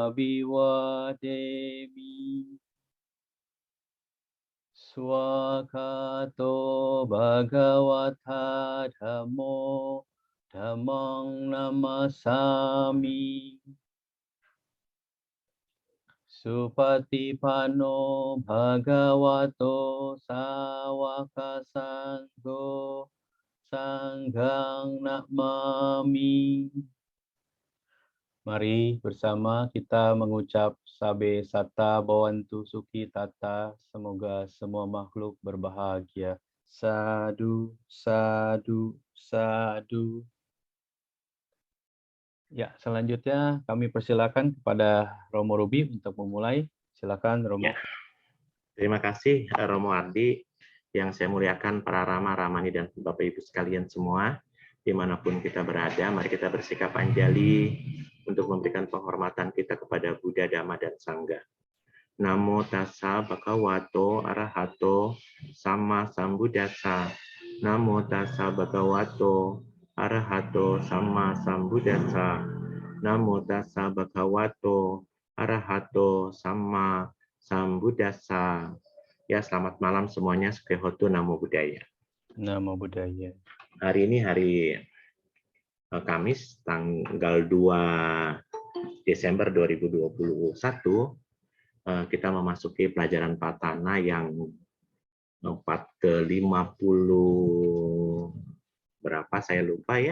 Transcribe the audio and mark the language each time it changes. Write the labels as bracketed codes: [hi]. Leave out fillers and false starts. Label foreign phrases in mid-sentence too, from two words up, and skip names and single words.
[pi] Abhivademi Swakato Bhagavata Dhammo Dhammang Namasami Supatipanno Bhagavato Sawaka Sangho Sanghang Namami. [id] Mari bersama kita mengucap [pi] Sabe Sata Bhavantu Sukhi Tata. [id] Semoga semua makhluk berbahagia. [pi] Sadu, sadu, sadu. [id] Ya, selanjutnya kami persilakan kepada Romo Ruby untuk memulai. Silakan Romo. Ya, terima kasih Romo Ardi. Yang saya muliakan para Rama, Ramani, dan Bapak Ibu sekalian semua, dimanapun kita berada, mari kita bersikap anjali untuk memberikan penghormatan kita kepada Buddha, Dhamma, dan Sangha. [pi] Namo tassa bhagavato arahato sama sambuddhassa. Namo tassa bhagavato arahato sama sambuddhassa. Namo tassa bhagavato arahato sama sambuddhassa. [id] Ya, selamat malam semuanya. [pi] Sukehotu, Namo Buddhaya. Namo Buddhaya. [id] Hari ini hari Kamis, tanggal 2 Desember 2021, kita memasuki pelajaran Patana yang 4 ke 50 berapa saya lupa ya.